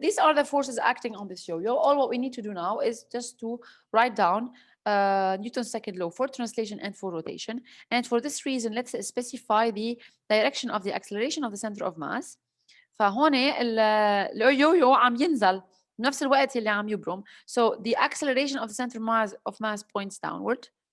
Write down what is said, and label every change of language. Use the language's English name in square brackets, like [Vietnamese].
[English] These are the forces acting on this yo-yo. All what we need to do now is just to write down Newton's second law for translation and for rotation. And for this reason, let's specify the direction of the acceleration of the center of mass. [Arabic] فهون اليو-يو عم ينزل بنفس الوقت اللي عم يبرم. [English] So the acceleration of the center of mass points downward.